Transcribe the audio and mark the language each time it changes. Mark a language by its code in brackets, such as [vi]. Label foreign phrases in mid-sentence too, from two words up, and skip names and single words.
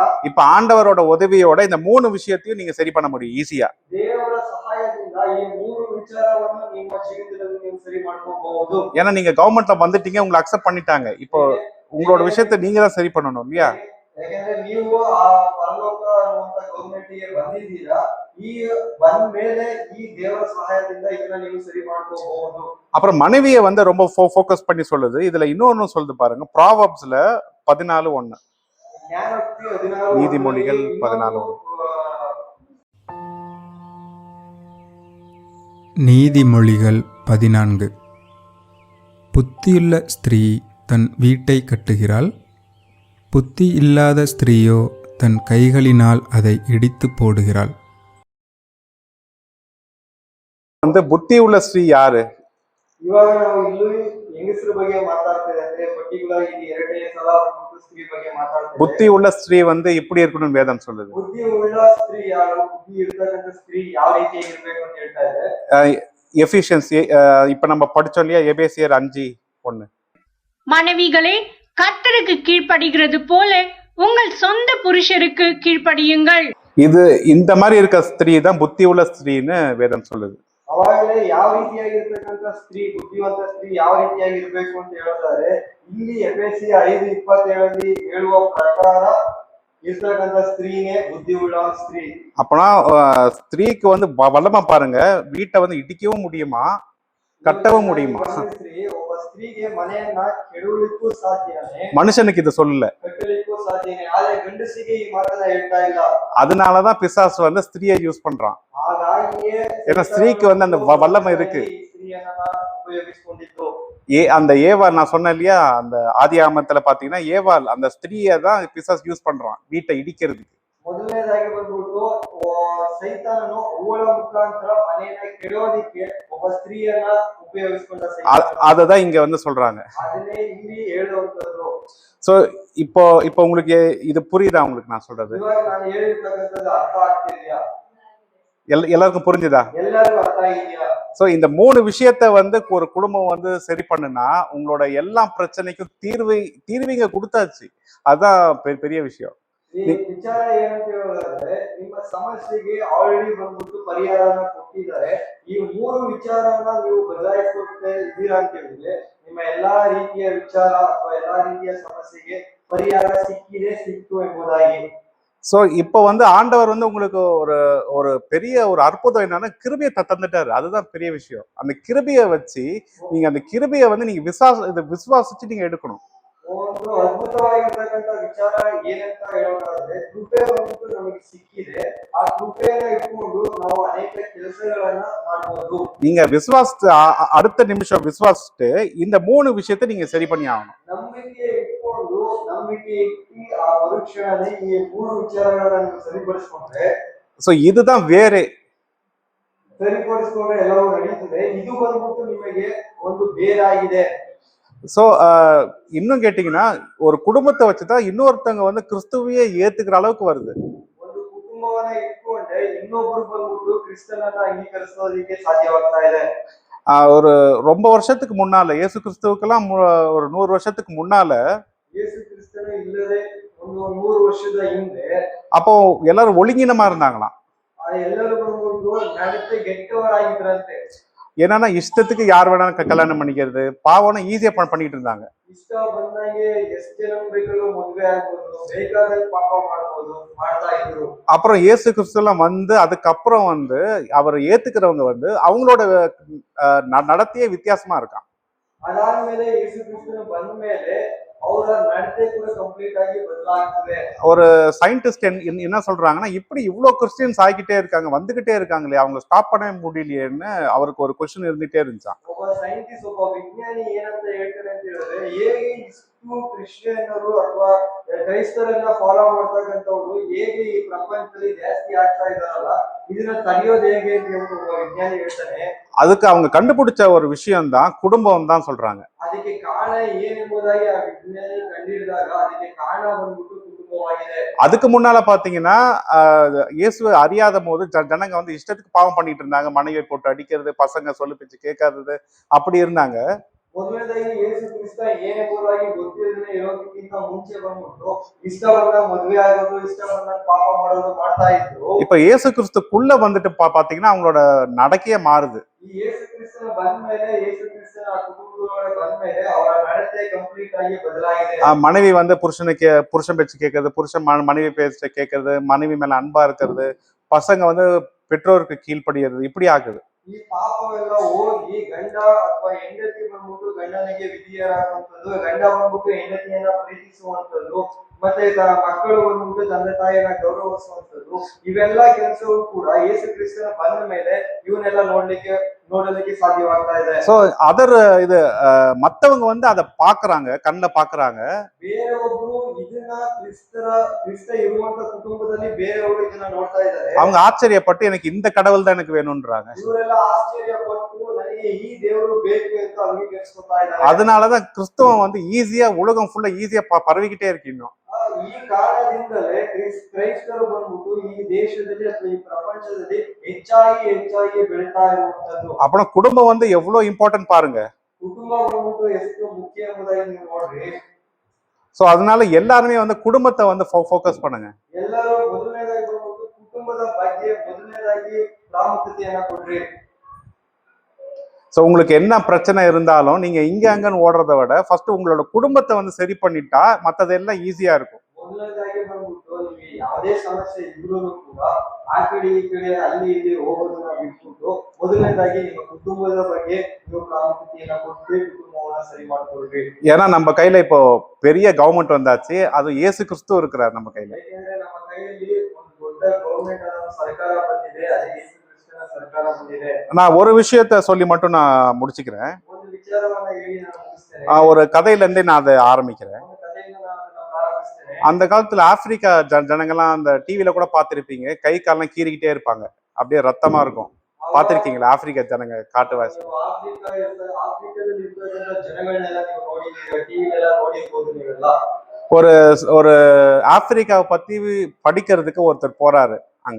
[ta] இப்ப ஆண்டவரோட உதவியோட இந்த மூணு விஷயத்தையும் நீங்க சரி பண்ண முடியும் ஈஸியா. [kn] ದೇವರ ಸಹಾಯದಿಂದ ಈ ಮೂರು ವಿಚಾರವನ್ನು ನಿಮ್ಮ ಜೀವಿತದಲ್ಲಿ ನೀವು ಸರಿ ಮಾಡ್ಕೋಬಹುದು. [ta] ஏன்னா நீங்க கவர்மெண்ட்ல வந்துட்டீங்க, உங்களை அக்செப்ட் பண்ணிட்டாங்க. இப்போ உங்களோட விஷயத்த நீங்க தான் சரி பண்ணணும் இல்லையா. [kn] ಯಾಕಂದ್ರೆ ನೀವು ಆ ಪರಲೋಕ ಅನ್ನುವಂತ ಗವರ್ಮೆಂಟ್ ಗೆ ಬಂದಿದ್ದೀರಾ. ಈ ಬಂದ ಮೇಲೆ ಈ ದೇವರ ಸಹಾಯದಿಂದ ಇದನ್ನ ನೀವು ಸರಿ ಮಾಡ್ಕೋಬಹುದು. [ta] அப்புறம் மனைவியை வந்து ரொம்ப ஃபோக்கஸ் பண்ணி சொல்லுது. இதுல இன்னொன்னு சொல்லுது பாருங்க, ப்ராவர்ப்ஸ்ல 14:1, [kn] ಜ್ಞಾನೋಕ್ತಿ 14, [ta] நீதிமொழிகள் 14. நீதிமொழிகள் 14. புத்தியுள்ள ஸ்திரீ தன் வீட்டை கட்டுகிறாள், புத்தி இல்லாத ஸ்திரீயோ தன் கைகளினால் அதை இடித்து போடுகிறாள். வந்து புத்தி உள்ள ஸ்ரீ யாரு? [kn] ಇವಾಗ ನಾವು ಇಲ್ಲಿ ಹೆಂಗಸರ ಬಗ್ಗೆ ಮಾತಾಡ್ತಿದ್ರೆ ಅಂದ್ರೆ ಪರ್ಟಿಕ್ಯುಲರ್ ಇಲ್ಲಿ ಎರಡನೇ ಸಲ ಸ್ತ್ರೀ ಬಗ್ಗೆ ಮಾತಾಡ್ತಾರೆ. [ta] புத்தி உள்ள ஸ்திரீ வந்து இப்படி இருக்கணும்னு வேதம் சொல்லுது. [kn] ಬುದ್ಧಿ ಉಳ್ಳ ಸ್ತ್ರೀ ಯಾರು, ಬುದ್ಧಿ ಇರ್ತಕ್ಕಂಥ ಸ್ತ್ರೀ ಯಾವ ರೀತಿಯಾಗಿ ಇರ್ಬೇಕು ಅಂತ ಹೇಳ್ತಾ ಇದೆ. [ta] எஃபிஷியன்ஸ் இப்ப நம்ம படிச்சோம் இல்லையா, எபேசியர் 5:1. மனைவிகளே, கர்த்தருக்கு கீழ்ப்படிகிறது போல உங்கள் சொந்த புருஷருக்கு கீழ்ப்படியுங்கள். இது இந்த மாதிரி இருக்க ஸ்திரீ தான் புத்தி உள்ள ஸ்திரீன்னு வேதம் சொல்லுது. [kn] ಅವಾಗಲೇ ಯಾವ ರೀತಿಯಾಗಿರ್ತಕ್ಕಂಥ ಸ್ತ್ರೀ, ಬುದ್ಧಿವಂತ ಸ್ತ್ರೀ ಯಾವ ರೀತಿಯಾಗಿ ಇರ್ಬೇಕು ಅಂತ ಹೇಳ್ತಾರೆ. ಇಲ್ಲಿ ಎಫೆಸಿ 5:27 ಹೇಳುವ ಪ್ರಕಾರ ಇರ್ತಕ್ಕಂಥ ಸ್ತ್ರೀನೇ ಬುದ್ಧಿ ಉಳ್ಳ ಸ್ತ್ರೀ. [ta] அப்பனா ஸ்திரீக்கு வந்து வல்லமா பாருங்க, வீட்டை வந்து இடிக்கவும் முடியுமா, கட்டவும் முடியுமா. [kn] ಸ್ತ್ರೀ ಒಬ್ಬ ಸ್ತ್ರೀಗೆ ಮನೆಯನ್ನ ಕೆಡವಲಿಕ್ಕೂ ಸಾಧ್ಯನೇ, [ta] மனுஷனுக்கு இது சொல்லல. [kn] ಕಟ್ಟಲಿಕ್ಕೂ ಸಾಧ್ಯನೇ. ಆದ್ರೆ ಗಂಡಸಿಗೆ ಈ ಮಾತನ್ನ ಹೇಳ್ತಾ ಇಲ್ಲ. [ta] அதனாலதான் பிசாசு வந்து ஸ்திரீயை யூஸ் பண்றான். [kn] ಹಾಗಾಗಿಯೇ [ta] ஏன்னா ஸ்திரீக்கு வந்து அந்த வல்லமை இருக்கு. [kn] ಈ ಸ್ತ್ರೀಯನ್ನ ಉಪಯೋಗಿಸಿಕೊಂಡಿದ್ದು. [ta] அந்த ஏவாள் நான் சொன்னேன் இல்லையா, அந்த ஆதியாகமத்துல பாத்தீங்கன்னா ஏவாள் அந்த ஸ்திரீயை தான் பிசாசு யூஸ் பண்றான் வீட்டை இடிக்கிறதுக்கு. [kn] ಮೊದಲನೇದಾಗಿ ಬಂದ್ಬಿಟ್ಟು ಸೈತಾನನು ಅವಳ ಮುಖಾಂತರ ಮನೆಯನ್ನ ಕೆಡೋದಿಕ್ಕೆ ಒಬ್ಬ ಸ್ತ್ರೀಯನ್ನ ಉಪಯೋಗಿಸಿಕೊಂಡ. [ta] அததான் இங்க வந்து சொல்றாங்க. [kn] ಅದನ್ನೇ ಇಲ್ಲಿ ಹೇಳುವಂತದ್ದು. [ta] சோ இப்போ உங்களுக்கு இது புரியுதா உங்களுக்கு நான் சொல்றது? [kn] ಇವಾಗ ನಾನು ಹೇಳಿರ್ತಕ್ಕಂಥದ್ದು ಅರ್ಥ ಆಗ್ತಿದ್ಯಾ? [ta] எல்லாருக்கும் புரிஞ்சுதா? [kn] ಎಲ್ಲರಿಗೂ ಅರ್ಥ ಆಗಿದೆಯಾ? [ta] சோ இந்த 3 விஷயத்த வந்து ஒரு குடும்பம் வந்து சரி பண்ணுனா உங்களோட எல்லா பிரச்சனைக்கும் தீர்விங்க கொடுத்தாச்சு. அதான் பெரிய விஷயம். [kn] ಈ ವಿಚಾರ ಏನಂತ ಹೇಳೋದಾದ್ರೆ, ನಿಮ್ಮ ಸಮಸ್ಯೆಗೆ ಆಲ್ರೆಡಿ ಬಂದ್ಬಿಟ್ಟು ಪರಿಹಾರನ ಕೊಟ್ಟಿದ್ದಾರೆ. ಈ 3 ವಿಚಾರನ ನೀವು ಬದಲಾಯಿಸ್ಕೊಳ್ತಾ ಇದ್ದೀರಾ ಅಂತ ಹೇಳಿದ್ರೆ ನಿಮ್ಮ ಎಲ್ಲಾ ರೀತಿಯ ವಿಚಾರ ಅಥವಾ ಎಲ್ಲಾ ರೀತಿಯ ಸಮಸ್ಯೆಗೆ ಪರಿಹಾರ ಸಿಕ್ತು ಎಂಬುದಾಗಿ. [ta] சோ இப்போ வந்து ஆண்டவர் வந்து உங்களுக்கு ஒரு பெரிய ஒரு அற்புதம் என்னன்னா கிருபையை தந்துட்டாரு. அதுதான் பெரிய விஷயம். அந்த கிருபையை வச்சு நீங்க அந்த கிருபையை வந்து நீங்க விசுவாசிச்சு நீங்க எடுக்கணும். [kn] ಒಂದು ಅದ್ಭುತವಾಗಿರ್ತಕ್ಕಂಥ ವಿಚಾರ ಏನಂತ ಹೇಳೋದಾದ್ರೆ, ಕೃಪೆ ಬಂದ್ಬಿಟ್ಟು ನಮಗೆ ಸಿಕ್ಕಿದೆ. ಆ ಕೃಪೆಯನ್ನ ಇಟ್ಕೊಂಡು ನಾವು ಅನೇಕ ಕೆಲಸಗಳನ್ನ ಮಾಡಬಹುದು. [ta] நீங்க அடுத்த நிமிஷம் விசுவாசிட்டு இந்த 3 விஷயத்தை நீங்க சரி பண்ணி ஆகணும். [kn] ನಂಬಿಕೆ ಇಟ್ಕೊಂಡು ನಂಬಿಕೆ ಇಟ್ಟು ಆ ಮರುಕ್ಷಣನೇ ಈ 3 ವಿಚಾರಗಳನ್ನ ಸರಿಪಡಿಸ್ಕೊಂಡ್ರೆ, [ta] சோ இதுதான் வேறே. [kn] ಸರಿಪಡಿಸ್ಕೊಂಡ್ರೆ ಎಲ್ಲವೂ ನಡೀತದೆ. ಇದು ಬಂದ್ಬಿಟ್ಟು ನಿಮಗೆ ಒಂದು ಬೇರಾಗಿದೆ. [ta] சோ இன்னும் கேட்டீங்கன்னா ஒரு குடும்பத்தை வச்சுதான் இன்னொருத்தவங்க வந்து கிறிஸ்துவையே ஏத்துக்கிற அளவுக்கு வருது. [kn] ಒಂದು ಕುಟುಂಬವನ್ನ ಇಟ್ಕೊಂಡ್ರೆ ಇನ್ನೊಬ್ರು ಬಂದ್ಬಿಟ್ಟು ಕ್ರಿಸ್ತನನ್ನ ಅಂಗೀಕರಿಸೋದಕ್ಕೆ ಸಾಧ್ಯವಾಗ್ತಾ ಇದೆ. [ta] ஒரு ரொம்ப வருஷத்துக்கு முன்னால இயேசு கிறிஸ்துவுக்கெல்லாம் ஒரு 100 வருஷத்துக்கு முன்னால [kn] ಯೇಸು ಕ್ರಿಸ್ತನು ಇಲ್ಲದೆ ಒಂದು 100 ವರ್ಷದ ಹಿಂದೆ [ta] அப்போ எல்லாரும் ஒழுங்கினமா இருந்தாங்களாம். [kn] ಎಲ್ಲರೂ ಬಂದ್ಬಿಟ್ಟು ನಡತೆ ಗೆಟ್ಟವರಾಗಿದ್ರಂತೆ. [ta] என்னன்னா இஷ்டத்துக்கு யார் வேணாலும் கல்யாணம் பண்ணிக்கிறது, பாவம்னா ஈஸியா பண்ணிட்டு இருந்தாங்க. [kn] ಇಷ್ಟ ಬಂದಾಗೆ ಎಷ್ಟು ಜನ ಬೇಕಾದ್ರೂ ಮದುವೆ ಆಗ್ಬೋದು, ಬೇಕಾದ್ರೆ ಪಾಪ ಮಾಡ್ಬೋದು, ಮಾಡ್ತಾ ಇದ್ರು. [ta] அப்புறம் இயேசு கிறிஸ்து எல்லாம் வந்து அதுக்கப்புறம் வந்து அவரை ஏத்துக்கிறவங்க வந்து அவங்களோட நடத்தையே வித்தியாசமா இருக்கான். [kn] ಅದಾದ್ಮೇಲೆ ಯೇಸು ಕ್ರಿಸ್ತನು ಬಂದ ಮೇಲೆ ಅವರ ನಡತೆ ಕೂಡ ಕಂಪ್ಲೀಟ್ ಆಗಿ ಬದಲಾಗ್ತದೆ. [ta] ஒரு சயின்டிஸ்ட் என்ன சொல்றாங்கன்னா, இப்படி இவ்வளவு கிறிஸ்டியன்ஸ் ஆகிக்கிட்டே இருக்காங்க, வந்துகிட்டே இருக்காங்களே, அவங்க ஸ்டாப் பண்ண முடியலையேன்னு அவருக்கு ஒரு கொஸ்டின் இருந்துட்டே இருந்துச்சான். [kn] ಒಬ್ಬ ಸೈಂಟಿಸ್ಟ್, ಒಬ್ಬ ವಿಜ್ಞಾನಿ ಏನಂತ ಹೇಳ್ತಾರೆ ಅಂತ ಹೇಳಿದ್ರೆ, ಹೇಗೆ ಇಷ್ಟು ಕ್ರಿಶ್ಚಿಯನ್ನರು ಅಥವಾ ಕ್ರೈಸ್ತರನ್ನ ಫಾಲೋ ಮಾಡ್ತಕ್ಕಂಥವ್ರು ಹೇಗೆ ಈ ಪ್ರಪಂಚದಲ್ಲಿ ಜಾಸ್ತಿ ಆಗ್ತಾ ಇದಾರಲ್ಲ, ಇದನ್ನ ತಡೆಯೋದು ಹೇಗೆ ಅಂತ ಒಬ್ಬ ವಿಜ್ಞಾನಿ ಹೇಳ್ತಾನೆ. [ta] அதுக்கு அவங்க கண்டுபிடிச்ச ஒரு விஷயம் தான் குடும்பம் தான் சொல்றாங்க. [kn] ಅದಕ್ಕೆ ಕಾರಣ ಏನೆಂಬುದಾಗಿ ಆ ವಿಜ್ಞಾನಿ ಕಂಡುಹಿಡಿದಾಗ ಅದಕ್ಕೆ ಕಾರಣ ಬಂದ್ಬಿಟ್ಟು ಕುಟುಂಬವಾಗಿದೆ. [ta] அதுக்கு முன்னால பாத்தீங்கன்னா இயேசுவை அறியாத போது ஜனங்க வந்து இஷ்டத்துக்கு பாவம் பண்ணிட்டு இருந்தாங்க. மனைவியை போட்டு அடிக்கிறது, பசங்க சொல்லு பேச்சு கேட்காதது, அப்படி இருந்தாங்க. [kn] ಮೊದಲನೇದಾಗಿ ಯೇಸು ಕ್ರಿಸ್ತ ಏನೆಂಬುದಾಗಿ ಗೊತ್ತಿಲ್ಲದೆ ಇರೋದಕ್ಕಿಂತ ಮುಂಚೆ ಬಂದ್ಬಿಟ್ಟು ಇಷ್ಟ ಬಂದಾಗ ಮದುವೆ ಆಗೋದು, ಇಷ್ಟ ಬಂದಾಗ ಪಾಪ ಮಾಡೋದು ಮಾಡ್ತಾ ಇದ್ರು. [ta] இப்ப இயேசு கிறிஸ்துக்குள்ள வந்துட்டு பாத்தீங்கன்னா அவங்களோட நடக்கையே மாறுது. [kn] ಈ ಯೇಸು ಕ್ರಿಸ್ತನ ಬಂದ್ಮೇಲೆ, ಯೇಸು ಕ್ರಿಸ್ತನ ಕುಟುಂಬದೊಳಗೆ ಬಂದ್ಮೇಲೆ ಅವರ ನಡತೆ ಕಂಪ್ಲೀಟ್ ಆಗಿ ಬದಲಾಗಿದೆ. [ta] மனைவி வந்து புருஷன் பேச்சு கேட்கறது, புருஷன் மனைவி பேச்ச கேட்கறது, மனைவி மேல அன்பா இருக்கிறது, பசங்க வந்து பெற்றோருக்கு கீழ்ப்படிகிறது, இப்படி ஆகுது. [kn] ಈ ಪಾಪವೆಲ್ಲ ಹೋಗಿ ಗಂಡ ಅಥವಾ ಹೆಂಡತಿ ಬಂದ್ಬಿಟ್ಟು ಗಂಡನಿಗೆ ವಿಧಿಯರಾಗುವಂಥದ್ದು, ಗಂಡ ಬಂದ್ಬಿಟ್ಟು ಹೆಂಡತಿಯನ್ನ ಪ್ರೀತಿಸುವಂಥದ್ದು, ಮತ್ತೆ ಮಕ್ಕಳು ಬಂದ್ಬಿಟ್ಟು ತಂದೆ ತಾಯಿಯನ್ನ ಗೌರವಿಸುವಂಥದ್ದು, ಇವೆಲ್ಲ ಕೆಲಸಗಳು ಕೂಡ ಯೇಸು ಕ್ರಿಸ್ತನ ಬಂದ ಮೇಲೆ ಇವನ್ನೆಲ್ಲ ನೋಡ್ಲಿಕ್ಕೆ ನೋಡಲಿಕ್ಕೆ ಸಾಧ್ಯವಾಗ್ತಾ ಇದೆ. [en] so other [ta] இது மத்தவங்க வந்து அதை பாக்குறாங்க, கண்ணில் பாக்குறாங்க. [kn] ಬೇರೆಯೊಬ್ರು ಇದನ್ನ ಕ್ರಿಸ್ತ ಇರುವಂತ ಕುಟುಂಬದಲ್ಲಿ ಬೇರೆಯವರು ಇದನ್ನ ನೋಡ್ತಾ ಇದ್ದಾರೆ. [ta] அவங்க ஆச்சரியப்பட்டு எனக்கு இந்த கடவுள் தான் எனக்கு வேணும்ன்றாங்க. [kn] ಇವರೆಲ್ಲ ಆಶ್ಚರ್ಯಪಟ್ಟು ನನಗೆ ಈ ದೇವರು ಬೇಕು ಅಂತ ಅಂಗೀಕರಿಸ್ಕೊತಾ ಇದ್ದಾರೆ. [ta] அதனாலதான் கிறிஸ்தவம் வந்து ஈஸியா உலகம் ஃபுல்லா ஈஸியா பரவிக்கிட்டே இருக்கு இன்னும். [kn] ಈ ಕಾರಣದಿಂದಲೇ ಕ್ರೈಸ್ತರು ಬಂದ್ಬಿಟ್ಟು ಈ ದೇಶದಲ್ಲಿ ಅಥವಾ ಈ ಪ್ರಪಂಚದಲ್ಲಿ ಹೆಚ್ಚಾಗಿ ಬೆಳೀತಾ ಇರುವಂತದ್ದು. [ta] அப்புறம் குடும்பம் வந்து எவ்வளவு இம்பார்ட்டன்ட் பாருங்க. [kn] ಕುಟುಂಬ ಬಂದ್ಬಿಟ್ಟು ಎಷ್ಟು ಮುಖ್ಯ ಎಂಬುದಾಗಿ ನೀವು ನೋಡ್ರಿ. [ta] சோ அதனால எல்லாருமே வந்து குடும்பத்தை வந்து ஃபோக்கஸ் பண்ணுங்க. [kn] ಎಲ್ಲರೂ ಮೊದಲನೇದಾಗಿ ಬಂದ್ಬಿಟ್ಟು ಕುಟುಂಬದ ಬಗ್ಗೆ ಮೊದಲನೇದಾಗಿ ಪ್ರಾಮುಖ್ಯತೆಯನ್ನ ಕೊಡ್ರಿ. [ta] ஸோ உங்களுக்கு என்ன பிரச்சனை இருந்தாலும் நீங்க இங்க அங்கன்னு ஓடுறத விட ஃபர்ஸ்ட் உங்களோட குடும்பத்தை வந்து சரி பண்ணிட்டா மற்றதெல்லாம் ஈஸியா இருக்கும். [kn] ಮೊದಲನೇದಾಗಿ ಬಂದ್ಬಿಟ್ಟು ನಿಮಗೆ ಯಾವುದೇ ಸಮಸ್ಯೆ ಇದ್ರೂ ಕೂಡ ಆ ಕಡೆ ಈ ಕಡೆ ಅಲ್ಲಿ ಇಲ್ಲಿ ಹೋಗೋದನ್ನ ಬಿಟ್ಬಿಟ್ಟು ಮೊದಲನೇದಾಗಿ ನಿಮ್ಮ ಕುಟುಂಬದ ಬಗ್ಗೆ ನೀವು ಪ್ರಾಮುಖ್ಯತೆಯನ್ನ ಕೊಟ್ಟು ಕುಟುಂಬವನ್ನ ಸರಿ ಮಾಡ್ಕೊಳ್ರಿ. [ta] ஏன்னா நம்ம கையில இப்போ பெரிய கவர்மெண்ட் வந்தாச்சு, அது இயேசு கிறிஸ்து இருக்கிறார் நம்ம கையில. [kn] ಯಾಕೆಂದ್ರೆ ನಮ್ಮ ಕೈಯಲ್ಲಿ ಒಂದು ದೊಡ್ಡ ಗವರ್ಮೆಂಟ್ ಆದ ಸರ್ಕಾರ ಬಂದಿದೆ, ಅದೇ ಯೇಸು ಕ್ರಿಸ್ತನ ಸರ್ಕಾರ ಬಂದಿದೆ. [ta] நான் ஒரு விஷயத்த சொல்லி மட்டும் நான் முடிச்சுக்கிறேன். [kn] ಒಂದು ವಿಚಾರವನ್ನ ಹೇಳಿ ನಾನು ಮುಗಿಸ್ತೇನೆ. [ta] ஒரு கதையில இருந்தே நான் அதை ஆரம்பிக்கிறேன். [kn] ಒಂದು ಕಥೆಯಿಂದ ನಾನು ಅದನ್ನ ಪ್ರಾರಂಭಿಸ್ತೇನೆ. [ta] அந்த காலத்துல ஆப்பிரிக்கா ஜனங்கள்லாம் அந்த டிவில கூட பார்த்திருப்பீங்க, கை காலெல்லாம் கீறிக்கிட்டே இருப்பாங்க, அப்படியே ரத்தமா இருக்கும். பார்த்திருக்கீங்களா ஆப்பிரிக்கா ஜனங்க காட்டுவாசி? [kn] ನೀವು ಆಫ್ರಿಕಾದಲ್ಲಿ ಇರ್ತಕ್ಕಂಥ ಜನಗಳನ್ನೆಲ್ಲ ನೀವು ನೋಡಿದ್ದೀರಾ, ಟಿವಿಲೆಲ್ಲ ನೋಡಿರ್ಬೋದು ನೀವೆಲ್ಲ. [ta] ஒரு ஒரு ஆப்பிரிக்காவை பத்தி படிக்கிறதுக்கு ஒருத்தர் போறாரு அங்க.